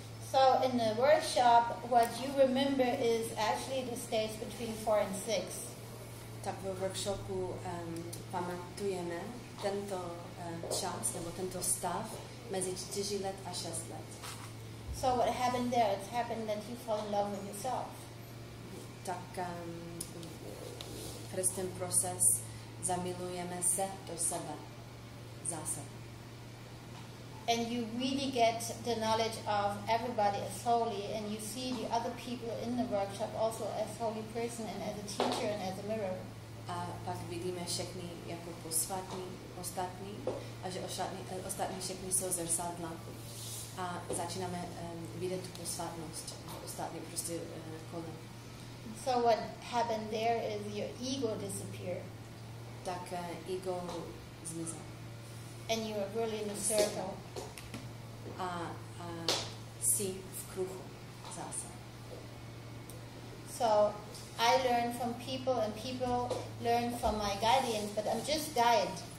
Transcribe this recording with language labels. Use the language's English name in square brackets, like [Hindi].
[English] So in the workshop, what you remember is actually the states between 4 and 6. [Czech] Tak ve workshopu pamatujeme tento čas nebo tento stav mezi 4 let a 6 let. [English] So what happened there? It happened that you fall in love with yourself. [Czech] Tak přes ten proces zamilujeme se do sebe, zase. [English] And you really get the knowledge of everybody as holy, and you see the other people in the workshop also as holy person and as a teacher and as a mirror. [Czech] A pak vidíme všechny jako posvátní, ostatní, a že ostatní všechny jsou zrcadla. A začínáme vidět tu posvátnost, ostatní prostě kolem. [English] So what happened there is your ego disappeared. [Czech] Tak ego zmizel. [English] and you're really in a circle. [Czech] A si v kruhu zase. [English] So I learn from people and people learn from my guardians, but I'm just guide.